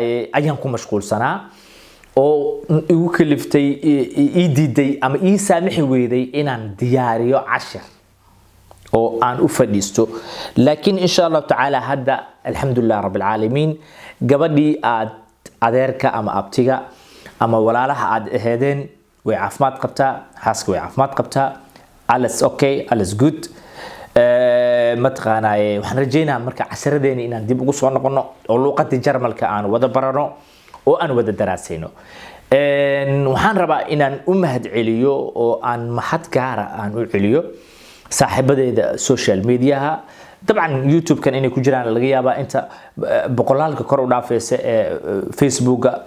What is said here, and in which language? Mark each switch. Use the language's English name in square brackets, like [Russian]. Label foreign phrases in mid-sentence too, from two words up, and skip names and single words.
[Somali] ayaan ku mashquulsanaa oo igu kaliftay ii diiday ama ii saamixi weeday inaan diyaariyo cashir oo aan u fadhiisto laakiin [Arabic] إن شاء الله تعالى [Somali] hadda alxamdulillah [Arabic] رب العالمين [Somali] gabadhii aad adeerka ama abtiga ama walaalaha aad aheedeen way caafimaad qabtaa xaaska way caafimaad qabtaa [German] alles okay alles good [Somali] ma taqaanaa waxaan rajaynayaa marka casaradeena inaan dib ugu soo noqono oo luqadda Jarmalka aan wada barano oo aan wada daraasayno waxaan rabaa inaan u mahad celiyo oo aan mahad gaar ah aan u celiyo saaxiibadeeda [English] social media [Somali] طبعا YouTube kan inay ku jiraan laga yaabaa inta boqolaalka kor u dhaafaysa ee Facebook